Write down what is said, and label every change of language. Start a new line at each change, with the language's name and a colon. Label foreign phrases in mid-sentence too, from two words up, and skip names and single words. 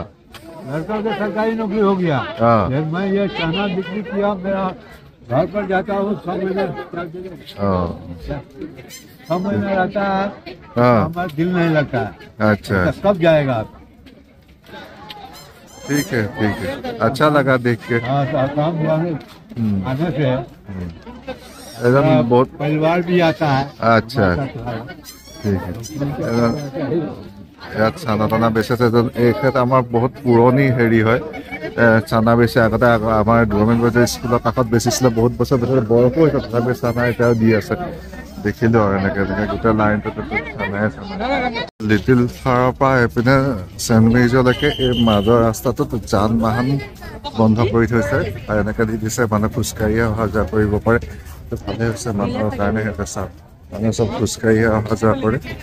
Hindi: लड़का को सरकारी नौकरी हो गया मैं ये चना बिक्री किया मेरा घर पर जाता हूँ 6 महीने 6 महीना रहता है हमारा दिल नहीं लगता है अच्छा कब जाएगा आप ठीक है अच्छा लगा देख के हाँ काम आने से एकदम बहुत परिवार भी आता है अच्छा ठीक है
Assamese: ইয়াত চানা টানা বেচিছে এইখেত আমাৰ বহুত পুৰণি হেৰি হয় চানা বেচে আগতে আমাৰ গভৰ্ণমেণ্ট বজাৰ স্কুলৰ কাষত বেচিছিলে বহুত বছৰ বয়সো হৈছে তথাপি চানা এতিয়াও দি আছে দেখিলোঁ আৰু এনেকৈ গোটেই লাইনটোতে চানাই লিটিল ফাৰৰ পৰা এইপিনে চেণ্ট মেৰিজলৈকে এই মাজৰ ৰাস্তাটোত যান বাহন বন্ধ কৰি থৈছে আৰু এনেকৈ দি দিছে মানুহ খোজকাঢ়িয়ে অহা যোৱা কৰিব পাৰে ভালে হৈছে মানুহৰ কাৰণে সিহঁতে চাওক মানুহে চব খোজকাঢ়িয়ে অহা যোৱা কৰে